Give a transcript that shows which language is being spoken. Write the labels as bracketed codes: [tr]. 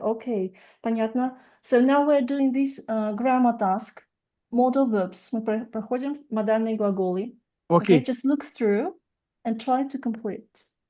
[en] Okay, [ru] понятно. [en] So now we're doing this grammar task, modal verbs. [ru] Мы проходим модальные глаголы. [en] Okay, just look through and try to complete.